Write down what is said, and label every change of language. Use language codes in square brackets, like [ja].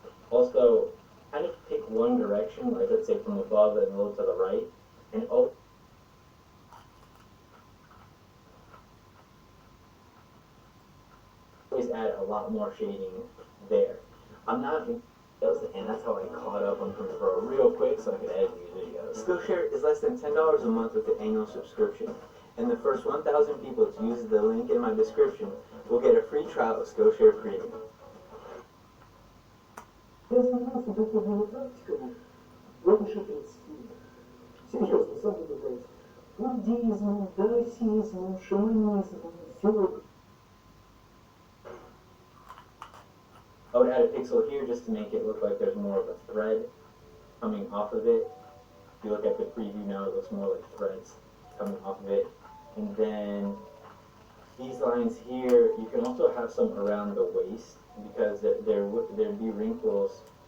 [en] Also, kind of pick one direction, like let's say from above and a little to the right, and always add a lot more shading there. I'm not, and that's how I caught up on Pro real quick so I could edit these videos. Skillshare is less than $10 a month with the annual subscription. And the first 1,000 people to use the link in my description will get a free trial of Skillshare Premium. [ru] Я занимался духовными практиками больше 30 лет. Серьезно, сам добавляюсь. Буддизмом, даосизмом, шаманизмом, все. [en] I would add a pixel here just to make it look like there's more of a thread coming off of it. If you look at the preview now, it looks more like threads coming off of it. And then these lines here, you can also have some around the waist, because there'd be wrinkles